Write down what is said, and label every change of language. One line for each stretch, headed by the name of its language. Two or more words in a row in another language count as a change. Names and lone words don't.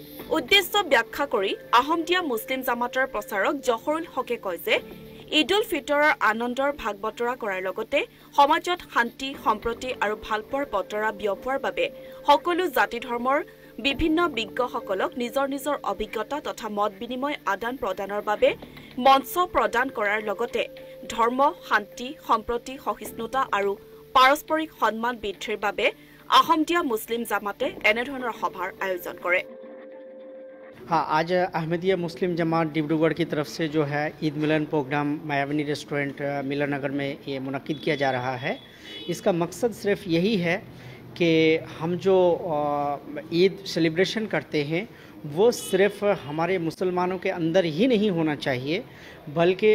Assamese: উদ্দেশ্য ব্যাখ্যা কৰি আহমদিয়া মুছলিম জামাতৰ প্ৰচাৰক জহৰুল হকে কয় যে ঈদ উল ফিতৰৰ আনন্দৰ ভাগ বতৰা কৰাৰ লগতে সমাজত শান্তি সম্প্ৰতি আৰু ভালপোৱাৰ বতৰা বিয়পোৱাৰ বাবে সকলো জাতি ধৰ্মৰ বিভিন্ন বিজ্ঞসকলক নিজৰ নিজৰ অভিজ্ঞতা তথা মত বিনিময় আদান প্ৰদানৰ বাবে মঞ্চ প্ৰদান কৰাৰ লগতে ধৰ্ম শান্তি সম্প্ৰতি সহিষ্ণুতা আৰু পাৰস্পৰিক সন্মান বৃদ্ধিৰ বাবে আহমদিয়া মুছলিম জামাতে এনেধৰণৰ সভাৰ আয়োজন কৰে।
Hindi: हाँ, आज अहमदिया मुस्लिम जमात डिब्रूगढ़ की तरफ से जो है ईद मिलन प्रोग्राम मायावनी रेस्टोरेंट मिलन नगर में ये मुनक्किद किया जा रहा है। इसका मकसद सिर्फ यही है कि हम जो ईद सेलिब्रेशन करते हैं वो सिर्फ हमारे मुसलमानों के अंदर ही नहीं होना चाहिए, बल्कि